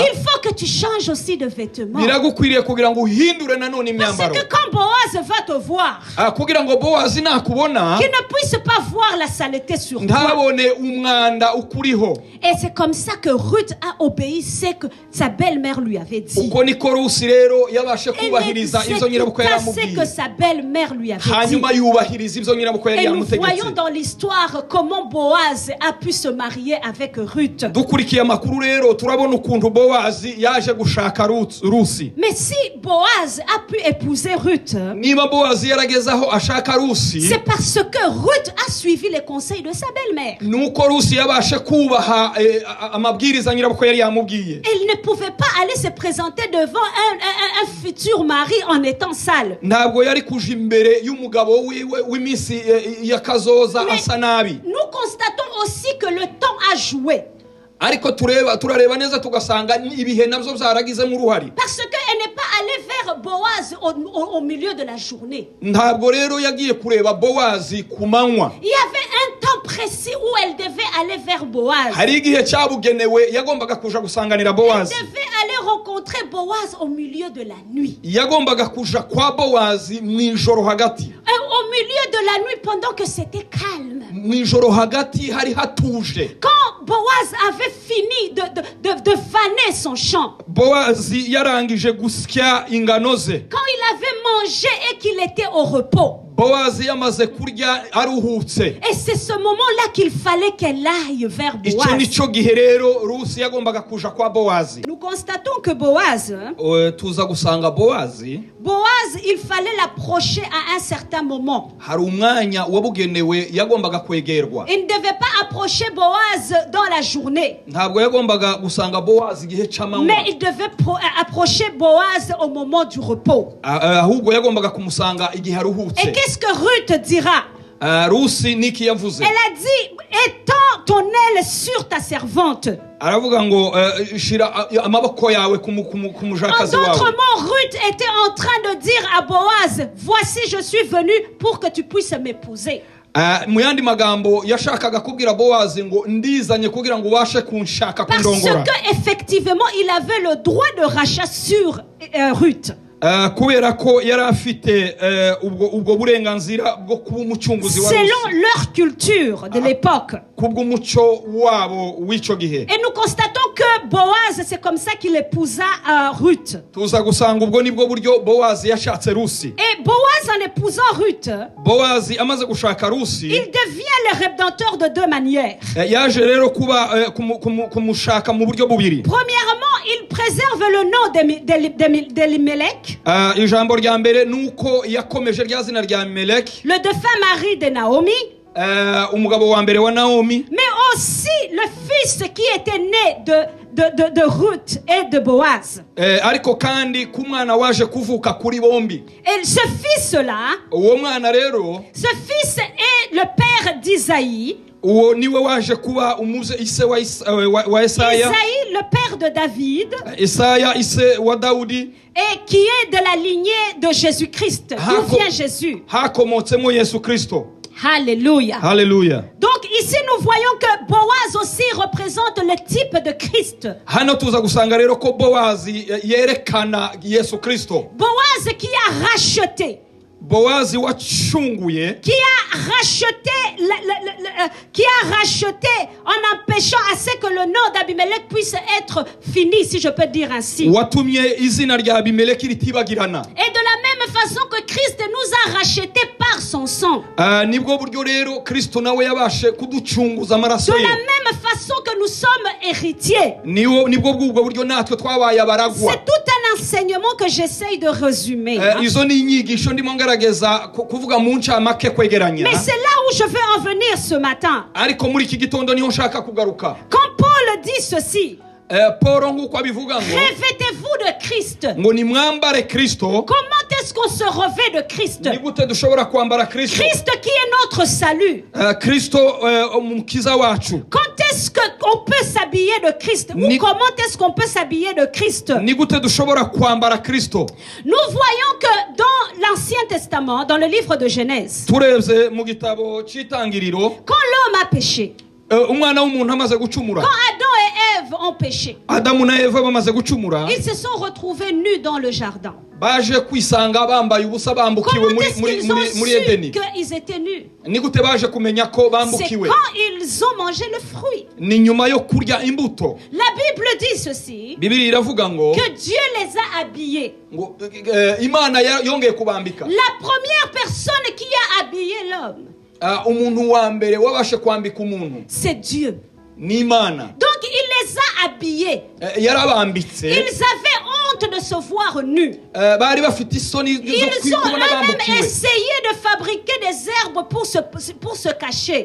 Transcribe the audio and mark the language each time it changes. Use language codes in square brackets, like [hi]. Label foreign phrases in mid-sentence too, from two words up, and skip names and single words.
[fr] il faut que tu changes aussi de vêtements. [rw] biragukwiriye kugira ngo uhindure nanone [fr] Parce [rw] imyambaro [fr] que quand Boaz va te voir, [rw] kugira ngo Bowazi nakubona [fr] qu'il ne puisse pas voir la saleté sur toi. [rw] ntabone umwanda ukuriho. [fr] Et c'est comme ça que Ruth a obéi ce que sa belle-mère lui avait dit. [rw] uko niko Rusi rero yabashe [fr] Elle [rw] kubahiriza ivyo nyirabukwe [fr] exécuta ce que [rw] yaramubwiye, [fr] sa belle-mère lui avait dit. [rw] hanyuma yubahiriza ivyo nyirabukwe yari [fr] Et nous voyons [rw] yamutegetse. [fr] dans l'histoire comment Boaz a pu se marier avec Ruth. [rw] dukurikiye amakuru rero turabona ukuntu Bowazi yaje gushaka Rusi. [fr] Mais si Boaz a pu épouser Ruth, [rw] niba Bowazi yaragezaho ashaka Rusi, [fr] c'est parce que Ruth a suivi les conseils de sa belle-mère. [rw] nuko Rusi yabashe kubaha amabwiriza nyirabukwe yari yamubwiye. [fr] Elle ne pouvait pas aller se présenter devant un futur mari en étant sale. [rw] ntabwo yari kuja imbere y'umugabo wiwe w'iminsi y'akazoza asa nabi. [fr] Nous constatons aussi que le temps a joué. [rw] ariko turareba neza tugasanga ibihe nabyo byaragizemo uruhari. [fr] Parce qu'elle n'est pas allée vers Boaz au milieu de la journée. [rw] ntabwo rero yagiye kureba Bowazi ku manywa. [fr] Il y avait un temps précis où elle devait aller vers Boaz. [rw] hari igihe cyabugenewe yagombaga kuja gusanganira [fr] Elle [rw] Bowazi. [fr] devait aller rencontrer Boaz au milieu de la nuit. [rw] yagombaga kuja kwa Bowazi mu ijoro hagati. [fr] Et au milieu de la nuit, pendant que c'était calme. [rw] mu ijoro hagati hari hatuje. [fr] Quand Boaz avait fini de faner son champ, [rw] Bowazi yarangije gusya ingano ze. [fr] quand il avait mangé et qu'il était au repos, [rw] Bowazi yamaze kurya aruhutse. [fr] et c'est ce moment-là qu'il fallait qu'elle aille vers [rw] icyo [fr] Boaz. [rw] nicyo gihe rero Rusi yagombaga kuja kwa Bowazi. [fr] Nous constatons que Boaz, [rw] tuza gusanga Bowazi [fr] il fallait l'approcher à un certain moment. [rw] hari umwanya wabugenewe yagombaga kwegerwa. [fr] Il ne devait pas approcher Boaz dans la journée, [rw] ntabwo yagombaga gusanga Bowazi igihe c'amanywa, [fr] mais il devait approcher Boaz au moment du repos. [rw] ahubwo yagombaga kumusanga igihe [fr] Et [rw] aruhutse. [fr] qu'est-ce que Ruth dira? [rw] Rusi niki yavuze? [fr] Elle a dit, étends ton aile sur ta servante. [rw] aravuga ngo shira amaboko yawe ku [fr] En [rw] mujakazi [fr] d'autres [rw] wawe. [fr] mots, Ruth était en train de dire à Boaz, voici je suis venue pour que tu puisses m'épouser. [rw] mu yandi magambo yashakaga kubwira Bowazi ngo ndizanye kugira ngo ubashe kunshaka [fr] Parce [rw] kundongora. [fr] que effectivement, il avait le droit de rachat sur Ruth. [rw] kubera ko yari afite ubwo burenganzira bwo kuba umucunguzi wa Rusi [fr] Selon leur culture de l'époque. [rw] kubw'umuco wabo w'icyo gihe. [fr] Et nous constatons que Boaz, c'est comme ça qu'il épousa Ruth. [rw] tuza gusanga ubwo nibwo buryo Bowazi yashatse Rusi. [fr] Et Boaz, en épousant Ruth, [rw] Bowazi amaze gushaka Rusi, [fr] il devient le rédempteur de deux manières. [rw] yaje rero kuba kumushaka mu buryo bubiri. [fr] Premièrement, il préserve le nom d'Elimelech, [rw] ijambo rya mbere nuko yakomeje rya zina rya Meleki, [fr] le défunt mari de Naomi, [rw] umugabo wa mbere wa Naomi, [fr] mais aussi le fils qui était né de Ruth et de Boaz. [rw] ariko kandi ku mwana waje kuvuka kuri bombi. [fr] Et ce fils-là, [rw] uwo mwana rero, [fr] ce fils est le père d'Isaïe. [rw] uwo niwe waje kuba ise wa Isaya. [fr] Isaïe, le père de David, [rw] Isaya ise wa Dawudi, [fr] et qui est de la lignée de Jésus-Christ, d'où vient Jésus. [rw] hakomotsemo Yesu Kristo. [fr] Alléluia. [rw] Haleluya. [fr] Donc ici nous voyons que Boaz aussi représente le type de Christ. [rw] hano tuza gusanga rero ko Bowazi yerekana Yesu Kristo. [fr] Boaz qui a racheté, [rw] Bowazi wacunguye, [fr] qui a racheté en empêchant à ce que le nom d'Abimelech puisse être fini, si je peux dire ainsi. [rw] watumye izina rya Abimeleki ritibagirana. [fr] Et de la même façon que Christ nous a rachetés par son sang. [rw] nibwo buryo rero Kristo nawe yabashe kuducunguza amaraso [fr] De [rw] ye. [fr] la même façon que nous sommes héritiers. [rw] nibwo bw'ubwo buryo natwe twabaye abaragwa. [fr] C'est tout un enseignement que j'essaye de résumer. [rw] izo ni inyigisho ndimo ngerageza kuvuga mu ncamake kwegeranya. [fr] Mais c'est là où je veux en venir ce matin. [rw] ariko muri iki gitondo niho nshaka kugaruka. [fr] Quand Paul dit ceci, [rw] Paul nguko abivuga ngo [fr] revêtez-vous de Christ. [rw] ngo nimwambare Kristo. [fr] Comment est-ce qu'on se revêt de Christ? [rw] ni gute dushobora kwambara Kristo? [fr] Christ qui est notre salut. [rw] Kristo umukiza wacu. [fr] Quand est-ce qu'on peut s'habiller de Christ? Ou comment est-ce qu'on peut s'habiller de Christ? [rw] ni gute dushobora kwambara Kristo? [fr] Nous voyons que dans l'Ancien Testament, dans le livre de Genèse, [rw] turebye mu gitabo cy'itangiriro, [fr] quand l'homme a péché, [rw] umwana w'umuntu amaze gucumura, [fr] quand Adam et Ève ont péché, [rw] Adamu na Eva bamaze gucumura, [fr] ils se sont retrouvés nus dans le jardin. [rw] baje kwisanga bambaye ubusa bambukiwe [fr] Comment est-ce qu'ils ont [rw] muri su Edeni. [fr] qu'ils étaient nus? [rw] Ni gute baje kumenya ko [fr] C'est [rw] bambukiwe? [fr] quand ils ont mangé le fruit. [rw] Ni nyuma yo kurya imbuto. [fr] La Bible dit ceci, [rw] Bibiliya iravuga ngo [fr] que Dieu les a habillés. [rw] Imana yongeye kubambika. [fr] La première personne qui a habillé l'homme, [rw] umuntu wa mbere wabashe kwambika umuntu [fr] c'est Dieu. [rw] ni Imana. [fr] Donc il les a habillés. [rw] Yarabambitse. [fr] Ils avaient honte de se voir nus. [rw] Bari bafite isoni zo [fr] Ils ont [rw] kubona [fr] eux-mêmes [rw] bambukiwe. [fr] essayé de fabriquer des herbes pour se cacher.